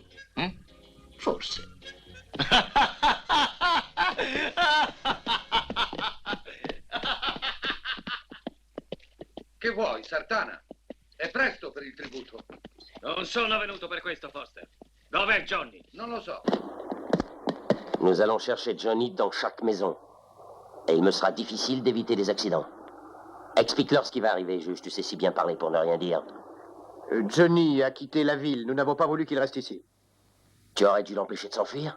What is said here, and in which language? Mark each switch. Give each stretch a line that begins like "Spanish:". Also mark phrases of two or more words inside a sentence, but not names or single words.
Italian: Forse. Che vuoi, Sartana? È presto per il tributo. Non sono venuto per questo, Foster. Dov'è Johnny? Non lo so.
French: Nous allons chercher Johnny dans chaque maison. Et il me sera difficile d'éviter des accidents. Explique-leur ce qui va arriver, juge. Tu sais si bien parler pour ne rien dire. Johnny a quitté la ville. Nous n'avons pas voulu qu'il reste ici. Tu aurais dû l'empêcher de s'enfuir.